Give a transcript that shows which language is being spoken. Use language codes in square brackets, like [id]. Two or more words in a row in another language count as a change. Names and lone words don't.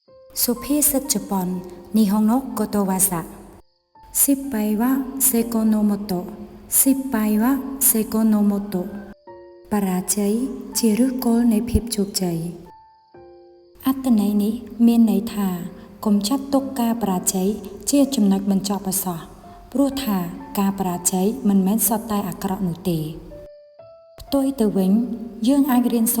[th] สุภาษิตญี่ปุ่น [ja] 日本のことわざ失敗は成功のもと失敗は成功のもと [km] បរាជ័យជាឫសគល់នៃភាពជោគជ័យអត្ថន័យនេះមានន័យ ថាកុំចាត់ទុកការបរាជ័យជាចំណុចបញ្ចប់ឱសថព្រោះថាការបរាជ័យមិនមែនសុទ្ធតែអាក្រក់នោះទេផ្ទុយទៅវិញយើងអាចរៀនសូ